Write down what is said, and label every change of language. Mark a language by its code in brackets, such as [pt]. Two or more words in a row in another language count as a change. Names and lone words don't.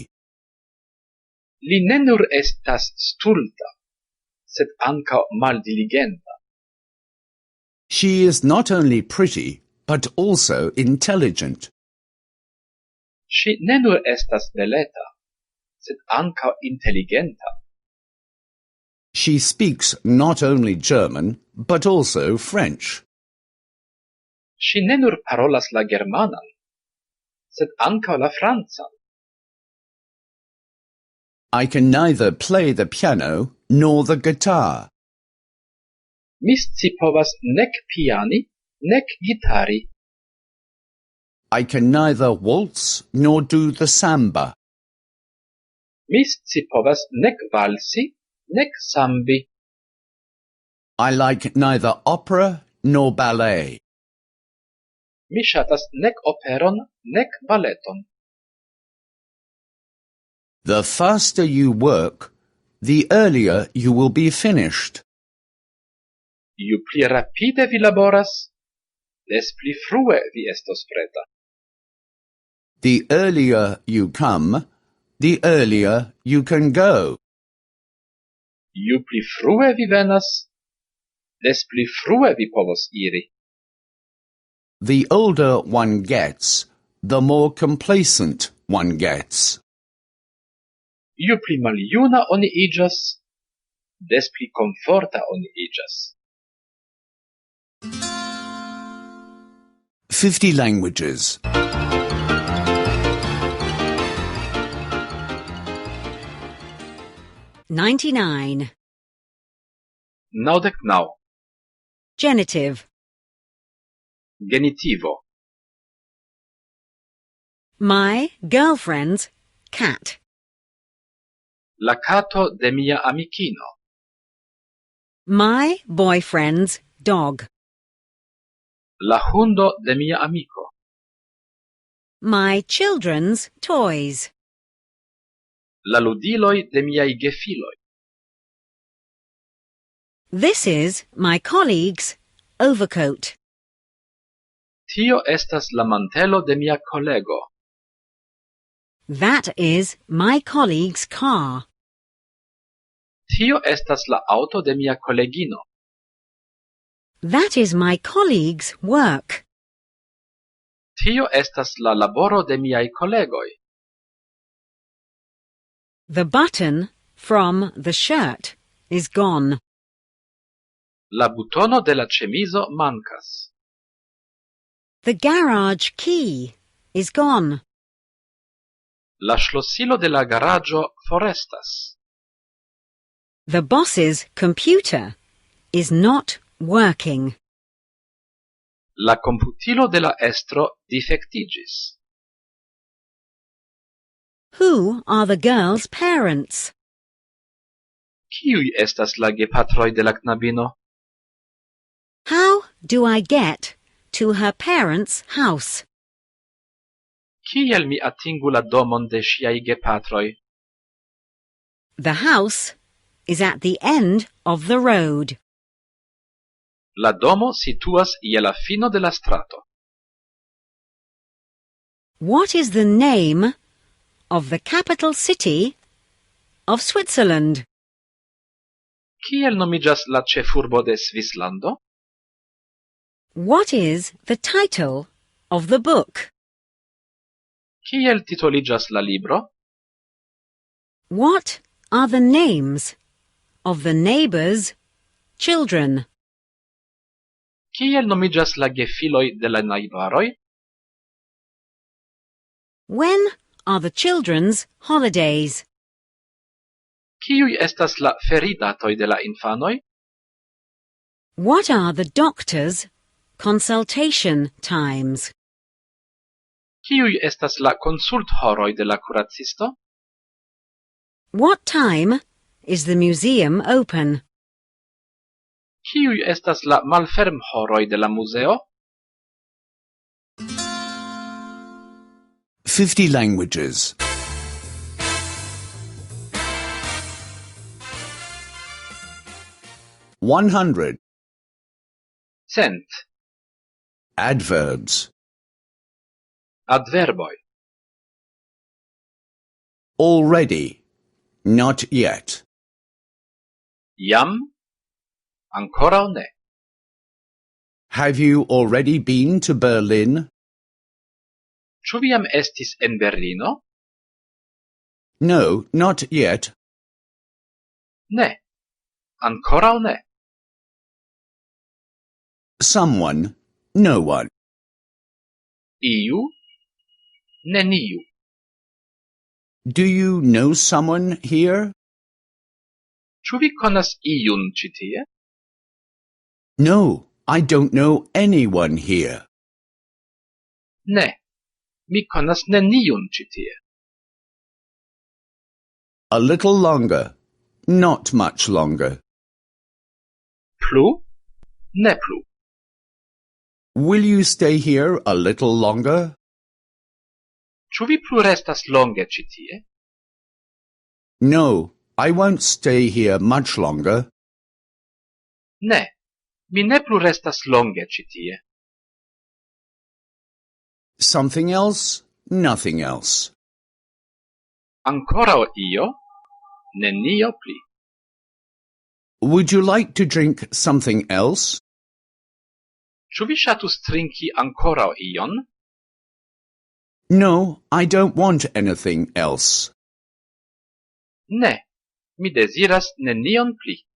[eo] Li ne nur estas stulta, sed ankaŭ maldiligenta. [en] She is not only pretty, but also intelligent. [eo] Ŝi ne nur estas beleta, sed ankaŭ inteligenta. [en] She speaks not only German, but also French. [eo] Ŝi ne nur parolas la germanan, sed ankaŭ la francan. [en] I can neither play the piano nor the guitar. [eo] Mi scipovas nek piani, nek gitari. [en] I can neither waltz nor do the samba. [eo] Mi scipovas nek valsi, nek sambi. [en] I like neither opera nor ballet. [eo] Mi ŝatas nek operon, nek baleton. [en] The faster you work, the earlier you will be finished. [eo] Ju pli rapide vi laboras, des pli frue vi estos preta. [en] The earlier you come, the earlier you can go. [eo] Ju pli frue vi venas, des pli frue vi povos iri. [en] The older one gets, the more complacent one gets. [eo] Ju pli maljuna oni iĝas, des pli komforta oni iĝas. [en] 50 languages. 99. [eo] 99. [en] Genitive. [eo] Genitivo. [en] My girlfriend's cat. [eo] La kato de mia amikino. [en] My boyfriend's dog. [eo] La hundo de mia amiko. [en] My children's toys. [eo] La ludiloj de miaj gefiloj. [en] This is my colleague's overcoat. [eo] Tio estas la mantelo de mia kolego. [en] That is my colleague's car. [eo] Tio estas la auto de mia kolegino. [en] That is my colleague's work. [eo] Tio estas la laboro de miaj kolegoj. [en] The button from the shirt is gone. [eo] La butono de la ĉemizo mankas. [en] The garage key is gone. [eo] La ŝlosilo de la garaĝo forestas. [en] The boss's computer is not working. [eo] La komputilo de la estro difektiĝis. [en] Who are the girl's parents? [eo] Kiuj estas la gepatroj de la knabino? [en] How do I get to her parents' house? [eo] Kiel mi atingu la domon de ŝiaj gepatroj? [en] The house is at the end of the road. [eo] La domo situas je la fino de la strato. [en] What is the name of the capital city of Switzerland? [eo] Kiel nomiĝas la ĉefurbo de Svislando? [en] What is the title of the book? [eo] Kiel titoliĝas la libro? [en] What are the names of the neighbors' children? [eo] Kiel nomiĝas la gefiloj de la najbaroj? [en] When are the children's holidays? [eo] Kiuj estas la feridatoj de la infanoj? [en] What are the doctor's consultation times? [eo] Kiuj estas la konsulthoroj de la kuracisto? [en] What time is the museum open? [eo] Kiuj estas la malfermhoroj de la muzeo? [en] 50 languages. 100. [eo] Cent. [en] Adverbs. [eo] Adverboj. [en] Already. Not yet. [eo] Jam. Ankoraŭ ne. [en] Have you already been to Berlin? [eo] Ĉu vi jam estis en Berlino? [en] No, not yet. [eo] Ne. Ankoraŭ ne. [en] Someone. No one. [eo] Iu. Neniu. [en] Do you know someone here? [eo] Ĉu vi konas iun ĉi tie? [en] No, I don't know anyone here. [eo] Ne. Mi konas neniun ĉi tie. [en] A little longer. Not much longer. [eo] Plu? Ne plu. [en] Will you stay here a little longer? [eo] Ĉu vi plu restas longe ĉi tie? [en] No, I won't stay here much longer. [eo] Ne. Mi ne plu restas longe ĉi tie. [en] Something else? Nothing else. [eo] Ankoraŭ io? Nenio pli. [en] Would you like to drink something else? [eo] Ĉu vi ŝatus trinki ankoraŭ ion? [en] No, I don't want anything else. [eo] Ne. Mi deziras nenion pli.